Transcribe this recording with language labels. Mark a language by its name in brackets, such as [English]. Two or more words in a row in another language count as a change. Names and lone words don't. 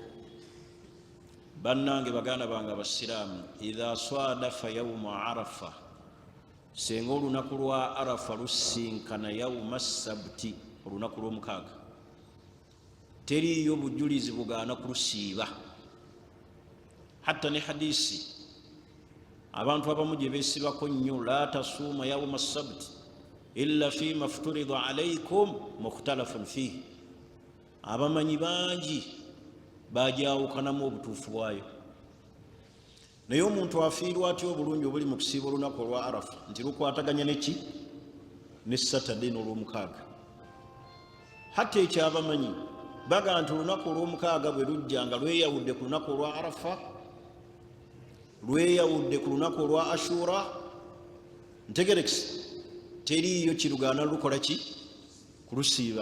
[Ganda] Bannange baganda bange abasiraamu, [Arabic] إذا صادف يوم عرفة, [Ganda] senga olunaku lwa arafa lusinkana [Arabic] يوم السبت, [Ganda] olunaku lw'omukaaga, teriyo bujulizi bugaana kulusiiba. Hatta ne hadisi abantu abamu gye beesibako nnyo, [Arabic] لا تصوموا يوم السبت إلا فيما افترض عليكم مختلف فيه, [Ganda] abamanyi bangi bajawukanamu obutuufu bwayo. Naye omuntu afiirwa atya obulungi obuli mu kusiiba olunaku olwa arafa nti lukwataganya neki ne Saturday n'olwomukaaga? Hatta ekyabamanyi baga nti olunaku olw'omukaaga bwe lujja nga lweyawudde ku lunaku olwa arafa, lweyawudde ku lunaku olwa ashura, ntegerekisi teriyo kirugaana lukola ki kulusiiba.